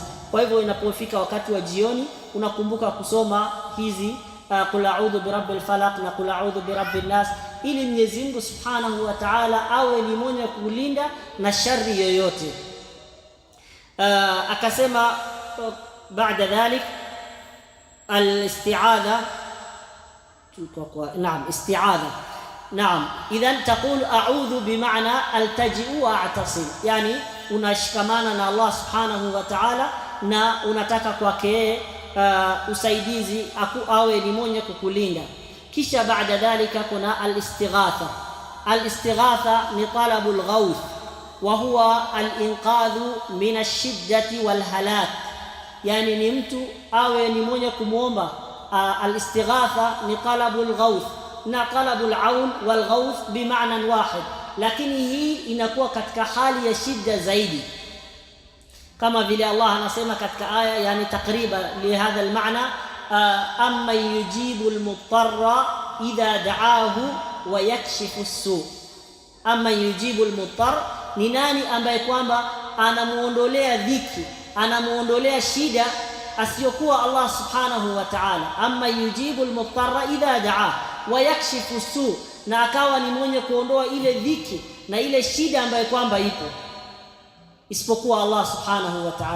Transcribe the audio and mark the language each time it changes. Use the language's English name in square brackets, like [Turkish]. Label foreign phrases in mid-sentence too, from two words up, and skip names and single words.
[Swahili] Kwa hivyo inapofika wakati wa jioni unakumbuka kusoma hizi [Arabic] قل أعوذ برب الفلق [Swahili] na [Arabic] قل أعوذ برب الناس, [Swahili] ili Mwenyezi Mungu [Arabic] سبحانه وتعالى [Swahili] awe ni mwenye kulinda na shari yoyote. [Arabic] Akasema بعد ذلك الاستعاذة، نعم استعاذة. نعم، إذن تقول أعوذ بمعنى ألتجئ وأعتصم, [Swahili] yani unashikamana na Allah [Arabic] سبحانه وتعالى [Swahili] na unataka kwake usaidizi awe ni mwenye kukulinda. Kisha [Arabic] بعد ذلك [Swahili] kuna [Arabic] الاستغاثة. الاستغاثة [Swahili] ni [Arabic] طلب الغوث، وهو الإنقاذ من الشدة والهلاك, [Swahili] yani ni mtu awe ni mwenye kumuomba. Al-istighatha ni [Arabic] طلب الغوث [Swahili] na [Arabic] طلب العون والغوث بمعنى واحد, [Swahili] lakini hii inakuwa katika hali ya shida zaidi, kama vile Allah anasema katika aya, yani takriban [Arabic] لهذا المعنى أمن يجيب المضطر إذا دعاه ويكشف السوء. أمن يجيب المضطر, [Swahili] ni nani ambaye kwamba anamuondolea dhiki, anamuondolea shida asiyokuwa Allah [Arabic] سبحانه وتعالى. أمن يجيب المضطر إذا دعا ويكشف السوء, [Swahili] na akawa ni mwenye kuondoa ile dhiki na ile shida ambayo kwamba ipo, isipokuwa Allah [Arabic] سبحانه وتعالى.